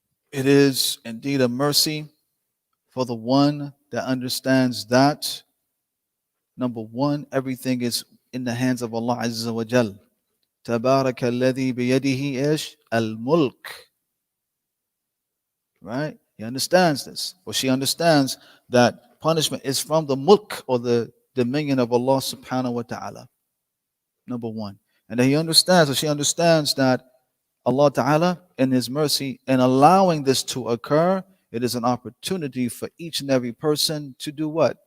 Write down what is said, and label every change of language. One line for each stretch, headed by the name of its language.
English: It is indeed a mercy for the one that understands that, number one, everything is in the hands of Allah Azza wa Jal.
Arabic: تبارك الذي بيده إيش الملك.
English: Right? He understands this. Or she understands that punishment is from the mulk, or the dominion of Allah subhanahu wa ta'ala. Number one. And then he understands, or she understands that Allah ta'ala in his mercy in allowing this to occur, it is an opportunity for each and every person to do what?